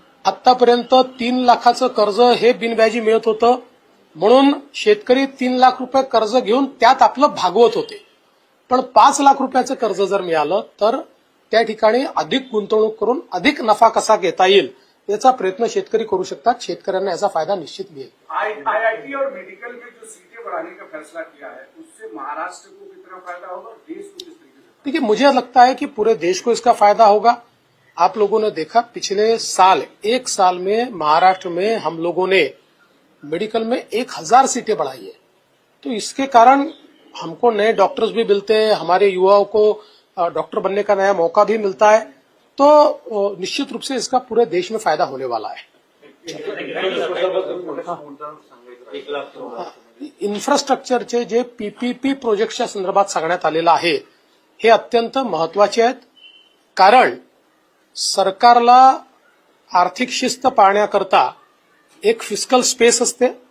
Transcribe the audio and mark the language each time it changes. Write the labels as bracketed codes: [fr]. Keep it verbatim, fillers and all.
[mr] आतापर्यंत तीन लाखाचं कर्ज हे बिनव्याजी मिळत होतं, म्हणून शेतकरी तीन लाख रुपये कर्ज घेऊन त्यात आपलं भागवत होते. पण पाच लाख रुपयाचं कर्ज जर मिळालं तर त्या ठिकाणी अधिक गुंतवणूक करून अधिक नफा कसा घेता येईल याचा प्रयत्न शेतकरी करू शकतात. शेतकऱ्यांना याचा फायदा निश्चित मिळेल. [hi] आई आईआईटी और मेडिकल में जो सीटें बढ़ाने का फैसला किया है उससे महाराष्ट्र को कितना फायदा होगा, देश को किस तरीके से? देखिए, मुझे लगता है कि पूरे देश को इसका फायदा होगा. आप लोगों ने देखा पिछले साल एक साल में महाराष्ट्र में हम लोगों ने मेडिकल में एक हजार सीटें बढ़ाई है. तो इसके कारण हमको नए डॉक्टर्स भी मिलते हैं, हमारे युवाओं को डॉक्टर बनने का नया मौका भी मिलता है. तो अ, निश्चित रूप से इसका पूरे देश में फायदा होने वाला है. एक लाख [mr] इन्फ्रास्ट्रक्चरचे जे पीपीपी प्रोजेक्टच्या संदर्भात सांगण्यात आलेलं आहे हे अत्यंत महत्वाचे आहेत, कारण सरकारला आर्थिक शिस्त पाळण्याकरता एक फिस्कल स्पेस असते.